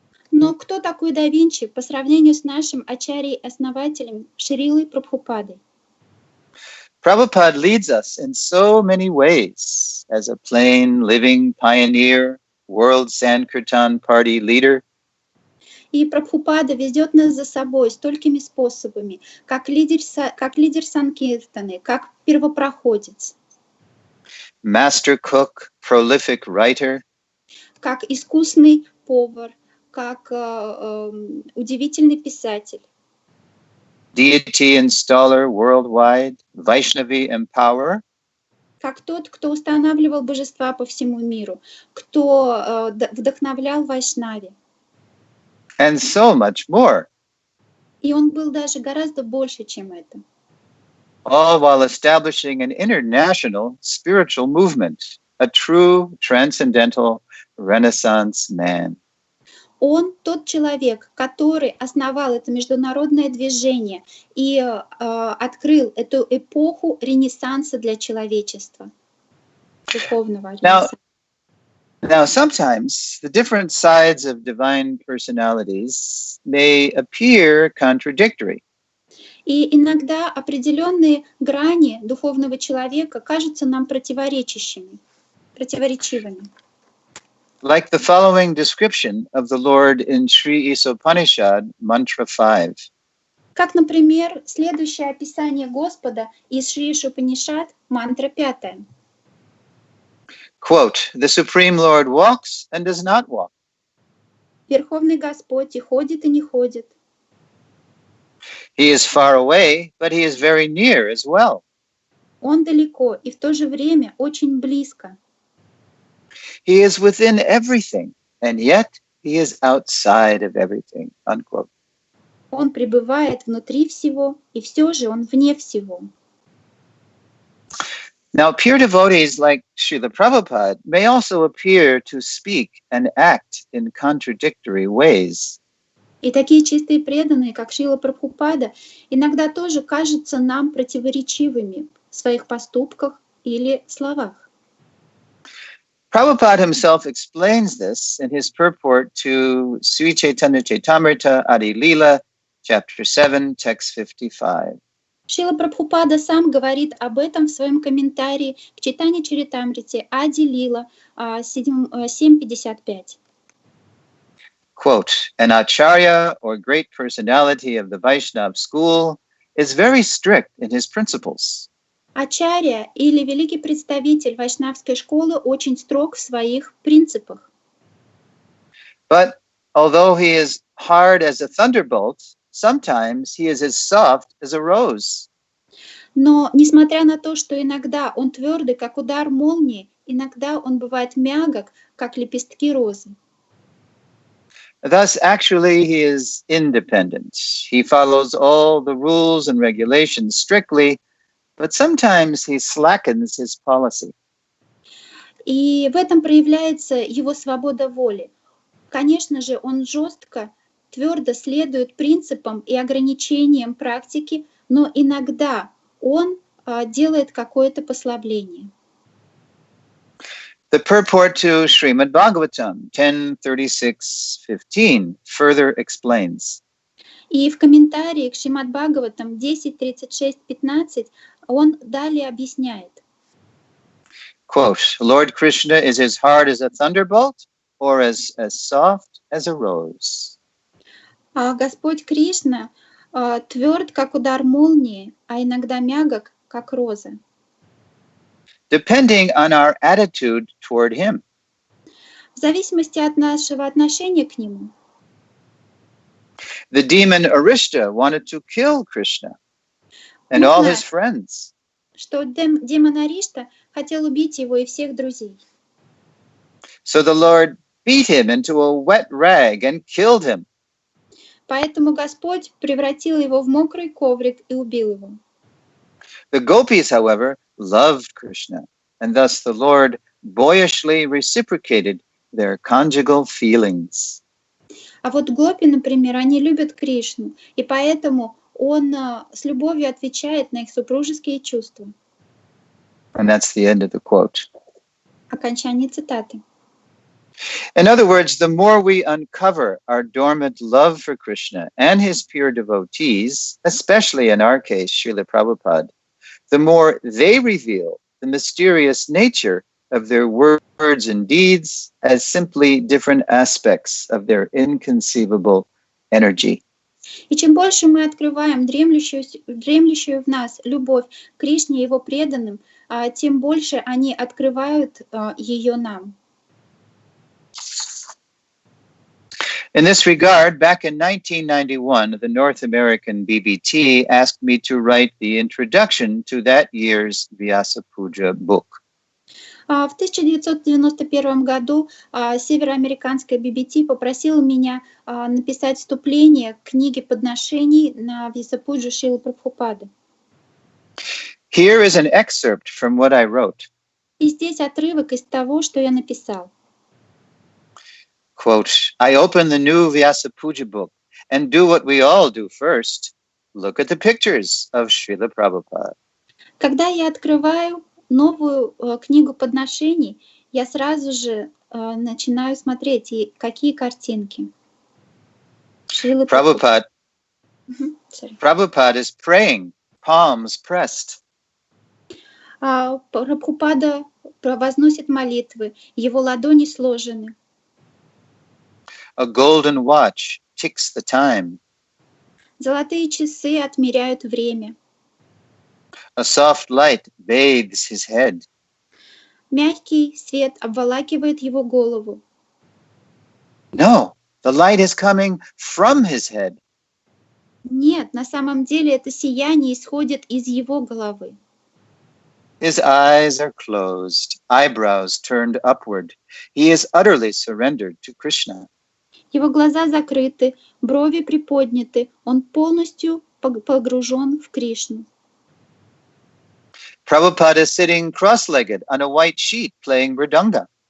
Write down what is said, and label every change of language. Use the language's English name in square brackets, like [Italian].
[Russian] Но кто такой да Винчи по сравнению с нашим ачарьей-основателем Шрилой Прабхупадой? [English] Prabhupada leads us in so many ways as a plain, living pioneer, world Sankirtan party leader. [Russian] И Прабхупада ведет нас за собой столькими способами, как лидер Санкиртаны, как первопроходец. [English] Master cook, prolific writer. [Russian] Как искусный повар, как удивительный писатель. [English] Deity installer worldwide, Vaishnavi empowerer. [Russian] Как тот, кто устанавливал божества по всему миру, кто вдохновлял Вайшнави. [English] And so much more. [Russian] И он был даже гораздо больше, чем это. [English] All while establishing an international spiritual movement, a true transcendental Renaissance man. [Russian] Он тот человек, который основал это международное движение и открыл эту эпоху Ренессанса для человечества, духовного Ренессанса. [English] Now, sometimes the different sides of divine personalities may appear contradictory. [Russian] И иногда определенные грани духовного человека кажутся нам противоречивыми. [English] Like the following description of the Lord in Sri Isopanishad, Mantra 5. [Russian] Как, например, следующее описание Господа из Шри Ишупанишад, мантра 5. [English] Quote, the Supreme Lord walks and does not walk. [Russian] Верховный Господь и ходит, и не ходит. [English] He is far away, but he is very near as well. [Russian] Он далеко и в то же время очень близко. [English] He is within everything, and yet he is outside of everything, unquote. [Russian] Он пребывает внутри всего, и все же он вне всего. [English] Now, pure devotees like Srila Prabhupada may also appear to speak and act in contradictory ways. [Russian] И такие чистые преданные, как Шрила Прабхупада, иногда тоже кажутся нам противоречивыми в своих поступках или словах. [English] Prabhupada himself explains this in his purport to Sri Chaitanya Chaitamrita Adi Lila, chapter 7, text 55. [Russian] Шрила Прабхупада сам говорит об этом в своем комментарии к Чайтанья Чаритамрите Ади Лила 7.55. [English] Quote, an ачарье or great personality of the Vaishnava school is very strict in his principles. [Russian] Ачарья или великий представитель вайшнавской школы очень строг в своих принципах. [English] But although he is hard as a thunderbolt, sometimes he is as soft as a rose. [Russian] Но, несмотря на то, что иногда он твердый, как удар молнии, иногда он бывает мягок, как лепестки розы. [English] Thus, actually, he is independent. He follows all the rules and regulations strictly, but sometimes he slackens his policy. [Russian] И в этом проявляется его свобода воли. Конечно же, он жестко, твердо следует принципам и ограничениям практики, но иногда он делает какое-то послабление. [English] The purport to Srimad Bhagavatam 10:36-15 further explains. [Russian] И в комментарии к Шримад Бхагаватам 10.36-15 он далее объясняет. [English] Quote, Lord Krishna is as hard as a thunderbolt or as soft as a rose. [Russian] Господь Кришна тверд, как удар молнии, а иногда мягок, как роза. [English] Depending on our attitude toward him. [Russian] В зависимости от нашего отношения к нему. [English] The demon Arishta wanted to kill Krishna and all his friends. [Russian] Что демон Аришта хотел убить его и всех друзей. [English] So the Lord beat him into a wet rag and killed him. [Russian] Поэтому Господь превратил его в мокрый коврик и убил его. [English] The gopis, however, loved Krishna, and thus the Lord boyishly reciprocated their conjugal feelings. [Russian] А вот гопи, например, они любят Кришну, и поэтому он с любовью отвечает на их супружеские чувства. [English] And that's the end of the quote. [Russian] Окончание цитаты. [English] In other words, the more we uncover our dormant love for Krishna and his pure devotees, especially in our case, Srila Prabhupada, the more they reveal the mysterious nature of their words and deeds as simply different aspects of their inconceivable energy. [Russian] И чем больше мы открываем дремлющую в нас любовь к Кришне и его преданным, тем больше они открывают ее нам. [English] In this regard, back in 1991, the North American BBT asked me to write the introduction to that year's Vyasa Puja book. [Russian] В 1991 году североамериканская BBT попросила меня написать вступление к книге подношений на Вьясапуджу Шрилы Прабхупады. [English] Here is an excerpt from what I wrote. [Russian] И здесь отрывок из того, что я написал. [English] Quote, I open the new Vyasa Puja book and do what we all do first. Look at the pictures of Srila Prabhupada. [Russian] Когда я открываю новую книгу подношений, я сразу же начинаю смотреть, какие картинки. [English] Prabhupada is praying, palms pressed. [Russian] Прабхупада возносит молитвы, его ладони сложены. [English] A golden watch ticks the time. [Russian] Золотые часы отмеряют время. [English] A soft light bathes his head. [Russian] Мягкий свет обволакивает его голову. [English] No, the light is coming from his head. [Russian] Нет, на самом деле это сияние исходит из его головы. [English] His eyes are closed, eyebrows turned upward. He is utterly surrendered to Krishna. [Russian] Его глаза закрыты, брови приподняты, он полностью погружен в Кришну. [English] Prabhupada is sitting cross-legged on a white sheet playing mridanga.